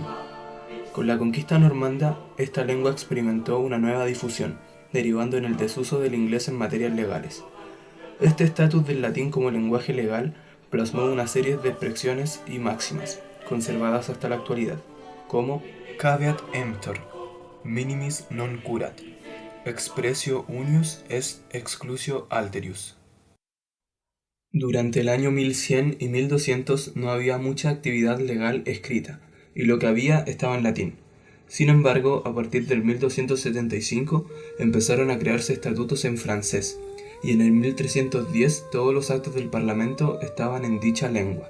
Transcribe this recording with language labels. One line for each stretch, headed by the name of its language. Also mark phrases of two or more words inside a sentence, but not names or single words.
Spanish: Con la conquista normanda, esta lengua experimentó una nueva difusión, derivando en el desuso del inglés en materias legales. Este estatus del latín como lenguaje legal plasmó una serie de expresiones y máximas, conservadas hasta la actualidad, como
Latin: caveat emptor, minimis non curat, expressio unius est exclusio alterius.
Spanish: Durante el año 1100 y 1200 no había mucha actividad legal escrita, y lo que había estaba en latín. Sin embargo, a partir del 1275 empezaron a crearse estatutos en francés, y en el 1310 todos los actos del Parlamento estaban en dicha lengua.